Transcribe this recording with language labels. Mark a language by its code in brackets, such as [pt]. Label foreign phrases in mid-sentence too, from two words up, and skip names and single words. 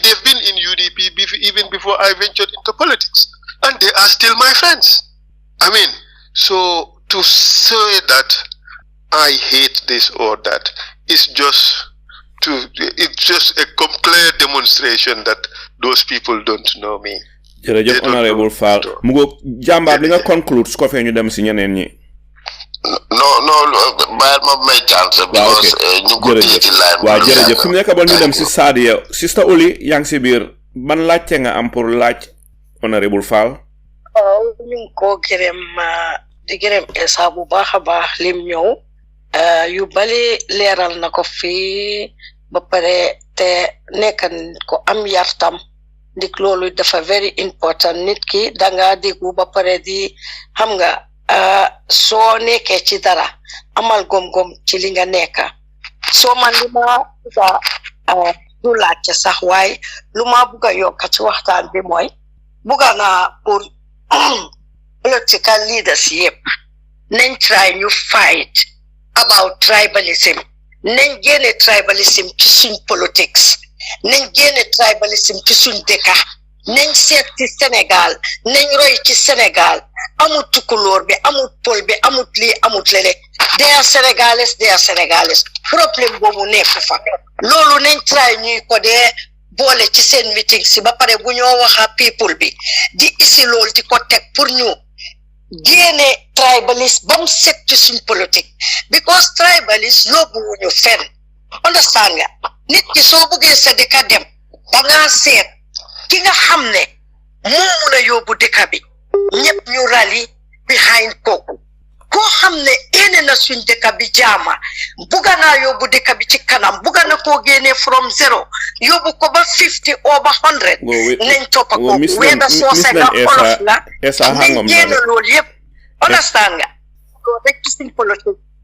[en] They've been in UDP even before I ventured into politics. And they are still my friends. So to say that I hate this or that is just a clear demonstration that those people don't know me. [wo] jërëjëf Honourable Faal mu ngo jàmbaar li nga conclude su ko fee ñu dem si ñeneen ñi. non bàyyil ma may chance because ñu ko téye ci line. waaw jërëjëf fi mu nekk ba ñu dem si Salieu Sister Oli yaa ngi si biir ban laajte nga am pour laaj Honourable Faal. ñu ngi ko gërëm di gërëm Essa bu baax a baax lim ñëw yu bali leeral na ko fii ba pare te nekk ko am yartam ndik loolu dafa [en] very important [wo] nit ki danga déggu ba pare di xam nga soo nekkee ci dara amal gom-gom ci li nga nekk soo man li ma du laajte sax waaye lu ma bugg a yokk ci waxtaan bi mooy bugga naa pour [en] political leaders [wo] yëpp nañ try ñu [en] fight about tribalism [wo] nañ génne tribalism ci suñ politics nañ génne tribalism ci suñ dëkka nañ seet ci Sénégal nañ roy ci Sénégal amut tukulóor bi amut pol bi amut lii amut lele [en] they are [wo] Sénégalais problème boobu nekk fa loolu nañ try ñuy ko dee boole ci seen meeting si ba pare bu ñoo waxa people bi di isi loolu di ko teg pour ñu génne tribalist ba mu set ci suñ politique [en] because tribalist [wo] yóbbu wuñu fenn understand nga nit ki soo buggee sa dëkka dem dangaa seet ki nga xam ne moo mun a yóbbu dëkka bi ñëpp ñu [en] rally behind [wo] kooku koo xam ne ene na suñ dëkka bi jaama bugga naa yóbbu dëkka bi ci kanam bugga na koo génne from 0 yóbbu ko ba 50 or ba 100 nañ toppa kooku weeda soose nga olof la nañ génne loolu yëpp understand nga loolu rek ci suñ politique